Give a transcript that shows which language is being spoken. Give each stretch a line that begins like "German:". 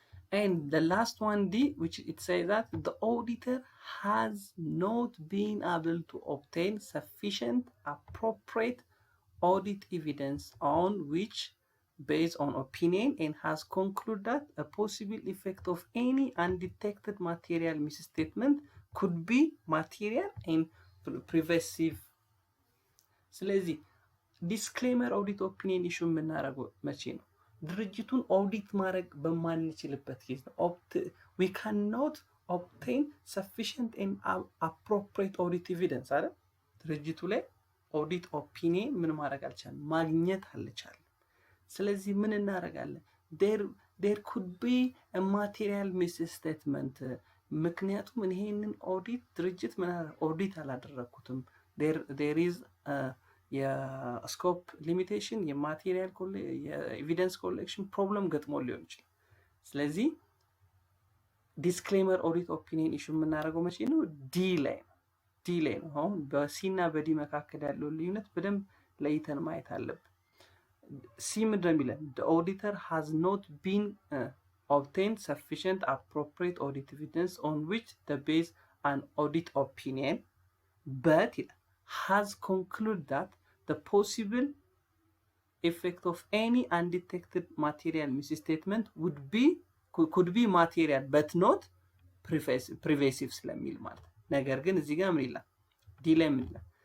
English: And the last one, D, which it says that the auditor has not been able to obtain sufficient appropriate audit evidence on which based on opinion and has concluded that a possible effect of any undetected material misstatement could be material and pervasive.
Amharic: ስለዚህ ዲስክሌመር ኦዲት ኦፒኒየን ኢሹ የምናደርገው መቼ ነው? ድርጅቱን ኦዲት ማድረግ በማንችልበት ጊዜ ነው።
English: we cannot obtain sufficient and appropriate audit evidence
Amharic: አይደል? ድርጅቱ ላይ ኦዲት ኦፒኒየን ምን ማድረግ አልቻለም? ማግኘት አልቻለም። ስለዚህ ምን እናደርጋለን?
English: there could be a material misstatement
Amharic: ምክንያቱም ይሄንን ኦዲት ድርጅት ምን ኦዲት አላደረኩትም there is የስኮፕ ሊሚቴሽን የማቴሪያል የኤቪደንስ ኮሌክሽን ፕሮብለም ገጥሞ ሊሆን ይችላል። ስለዚህ ዲስክሌመር ኦዲት ኦፒኒየን ኢሹ የምናደርገው መቼ ነው? ዲ ላይ ነው። አሁን በሲ እና በዲ መካከል ያለው ልዩነት በደንብ ለይተን ማየት አለብን። ሲ ምንድን ነው የሚለን?
English: the auditor has not been obtained sufficient appropriate audit evidence on which the base an audit opinion but has concluded that the possible effect of any undetected material misstatement could be material but not pervasive
Amharic: ስለሚል ማለት ነገር ግን እዚህ ጋር ምን ይላል?
English: ዲ ላይ ምን ይላል?